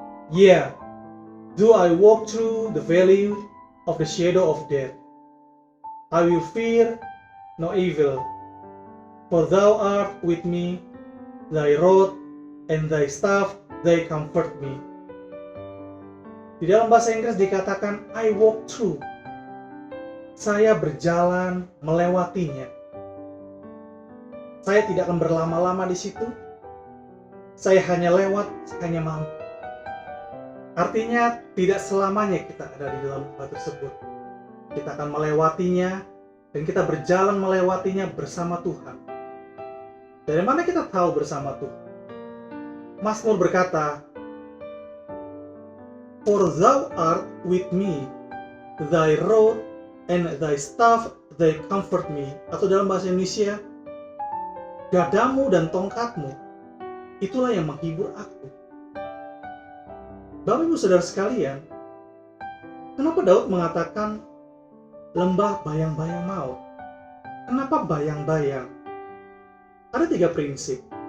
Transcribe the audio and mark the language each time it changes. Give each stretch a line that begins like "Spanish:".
English: Yeah, though I walk through the valley of the shadow of death, I will fear no evil, for thou art with me, thy rod and thy staff, they comfort me.
Indonesian: Di dalam bahasa Inggris dikatakan
English: I walk through.
Indonesian: Saya berjalan melewatinya. Saya tidak akan berlama-lama di situ. Saya hanya lewat, saya hanya mampu. Artinya tidak selamanya kita ada di dalam lembah tersebut. Kita akan melewatinya dan kita berjalan melewatinya bersama Tuhan. Dari mana kita tahu bersama Tuhan? Mazmur berkata,
English: for thou art with me, thy rod and thy staff, they comfort me.
Indonesian: Atau dalam bahasa Indonesia, gadamu dan tongkatmu, itulah yang menghibur aku. Bapak Ibu Saudara sekalian, kenapa Daud mengatakan lembah bayang-bayang maut? Kenapa bayang-bayang? Ada 3 prinsip.